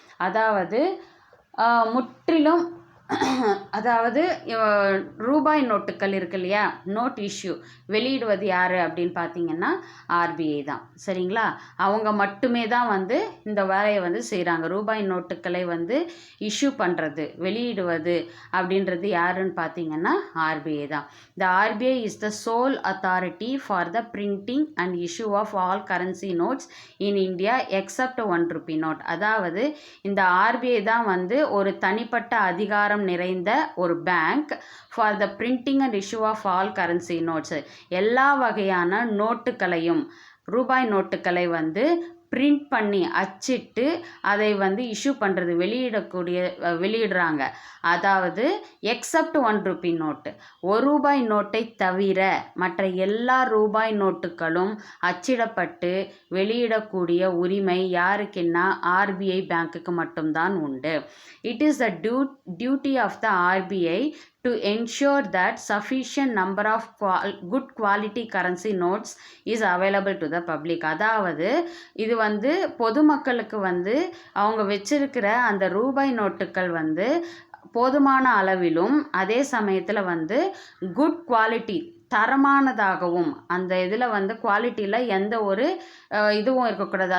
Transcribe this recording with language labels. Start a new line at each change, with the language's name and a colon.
Tamil: அதாவது முற்றிலும் அதாவது ரூபாய் நோட்டுகள் இருக்கு இல்லையா, நோட் இஷ்யூ வெளியிடுவது யார் அப்படின்னு பார்த்தீங்கன்னா ஆர்பிஐ தான். சரிங்களா, அவங்க மட்டுமே தான் வந்து இந்த வேலையை வந்து செய்கிறாங்க. ரூபாய் நோட்டுகளை வந்து இஷ்யூ பண்ணுறது, வெளியிடுவது அப்படின்றது யாருன்னு பார்த்தீங்கன்னா ஆர்பிஐ தான்.
English: The RBI is the sole authority for the printing and issue of all currency notes in India except 1 rupee note.
Tamil: அதாவது இந்த ஆர்பிஐ தான் வந்து ஒரு தனிப்பட்ட அதிகாரம் நிறைந்த ஒரு bank
English: For the printing and issue of all currency notes.
Tamil: எல்லா வகையான நோட்டுகளையும், ரூபாய் நோட்டுகளை வந்து பிரிண்ட் பண்ணி அச்சிட்டு அதை வந்து இஷ்யூ பண்ணுறது, வெளியிடுறாங்க. அதாவது
English: except 1 rupee note,
Tamil: ₹1 நோட்டை தவிர மற்ற எல்லா ரூபாய் நோட்டுகளும் அச்சிடப்பட்டு வெளியிடக்கூடிய உரிமை யாருக்குன்னா ஆர்பிஐ பேங்க்குக்கு மட்டும்தான் உண்டு.
English: It is the duty of the RBI to ensure that sufficient number of good quality currency notes is available to the public.
Tamil: அதாவது இது வந்து பொதுமக்களுக்கு வந்து அவங்க வச்சிருக்கிற அந்த ரூபாய் நோட்டுகள் வந்து போதுமான அளவிலும் அதே சமயத்தில் வந்து
English: good quality,
Tamil: தரமானதாகவும், அந்த இதில் வந்து குவாலிட்டியில் எந்த ஒரு இதுவும் இருக்கக்கூடாது.